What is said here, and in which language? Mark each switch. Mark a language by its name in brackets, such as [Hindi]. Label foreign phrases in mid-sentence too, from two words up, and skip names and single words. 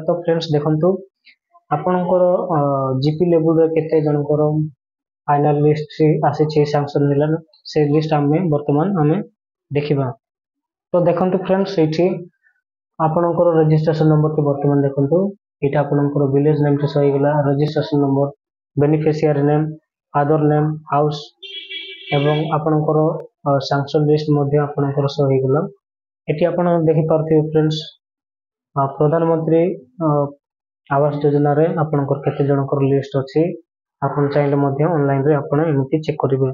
[Odia] ତୋ ଫ୍ରେଣ୍ଡସ୍ ଦେଖନ୍ତୁ ଆପଣଙ୍କର [English] GP level [Odia] ରେ କେତେ ଜଣଙ୍କର [English] final list [Odia] ଆସି ସାଙ୍କସନ ମିଳା ସେ ଲିଷ୍ଟ ଆମେ ବର୍ତ୍ତମାନ ଆମେ ଦେଖିବା। ତୋ ଦେଖନ୍ତୁ ଫ୍ରେଣ୍ଡସ୍ ଏଠି ଆପଣଙ୍କର [English] registration number [Odia] କେ ବର୍ତ୍ତମାନ ଦେଖନ୍ତୁ ଏଟା ଆପଣଙ୍କର [English] village name [Odia] କେ ସହି ଗଲା। [English] registration number, beneficiary name, father name, house [Odia] ଏବଂ ଆପଣଙ୍କର [English] sanction list [Odia] ମଧ୍ୟେ ଆପଣଙ୍କର ସହି ଗଲା। ଏଠି ଆପଣ ଦେଖି ପାରଥିବେ ଫ୍ରେଣ୍ଡସ୍ ପ୍ରଧାନମନ୍ତ୍ରୀ ଆବାସ ଯୋଜନା ରେ ଆପଣଙ୍କର କେତେ ଜଣଙ୍କର ଲିଷ୍ଟ ଅଛି। ଆପଣ ଚାହିଲେ ମଧ୍ୟେ ଅନଲାଇନ ରେ ଆପଣ ଏମିତି ଚେକ କରିବେ।